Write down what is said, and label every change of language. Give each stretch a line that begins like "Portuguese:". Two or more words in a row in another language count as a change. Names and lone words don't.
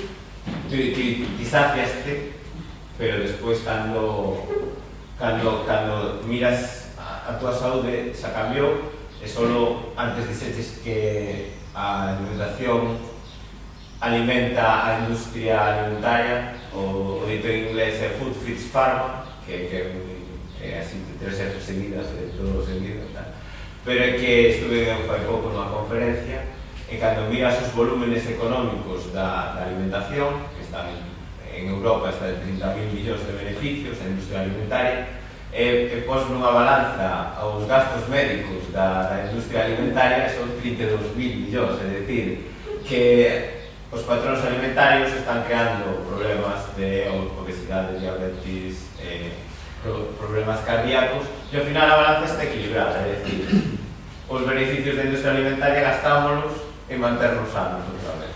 Galician: Ti saciaste, pero despois cando miras a tua saúde xa cambiou, e solo antes dixeches que a alimentación alimenta a industria alimentaria, o dito en inglés é food
English: feeds pharma,
Galician: que é así 3 F seguidas de todo seguido, pero é que estuve fai pouco nunha conferencia e cando miras os volúmenes económicos da alimentación, que están en Europa, está de 30.000 millóns de beneficios a industria alimentaria, e pos nunha balanza aos gastos médicos da industria alimentaria son 32.000 millóns, é dicir, que os patronos alimentarios están creando problemas de obesidade, diabetes, problemas cardíacos, e ao final a balanza está equilibrada, é dicir, os beneficios da industria alimentaria gastámonos en manternos sanos outra vez.